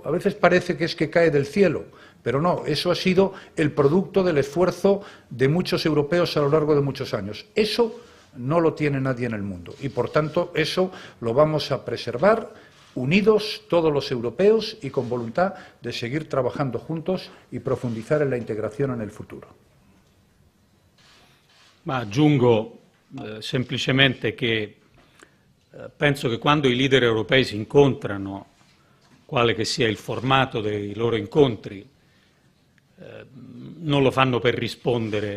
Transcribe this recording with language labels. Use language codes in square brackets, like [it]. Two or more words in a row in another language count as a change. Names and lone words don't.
[es] A veces parece que es que cae del cielo, pero no, eso ha sido el producto del esfuerzo de muchos europeos a lo largo de muchos años. Eso no lo tiene nadie en el mundo y, por tanto, eso lo vamos a preservar unidos todos los europeos y con voluntad de seguir trabajando juntos y profundizar en la [it] integrazione nel futuro. Ma aggiungo semplicemente che penso che quando i leader europei si incontrano, quale che sia il formato dei loro incontri, non lo fanno per rispondere